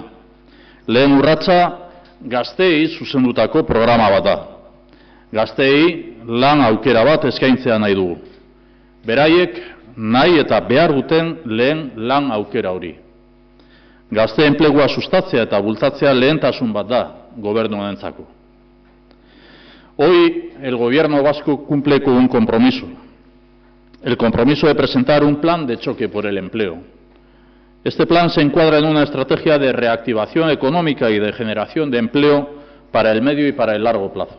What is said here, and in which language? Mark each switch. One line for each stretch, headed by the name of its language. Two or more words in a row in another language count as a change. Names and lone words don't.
Basque: Lehen urratsa gazteei zuzendutako programa bat da. Gazteei lan aukera bat eskaintzea nahi dugu. Beraiek nahi eta behar duten lehen lan aukera hori. Gazte enplegua sustatzea eta bultzatzea lehentasun bat da gobernu honentzako.
Spanish: Hoy el gobierno vasco cumple con un compromiso. El compromiso de presentar un plan de choque por el empleo. Este plan se encuadra en una estrategia de reactivación económica y de generación de empleo para el medio y para el largo plazo.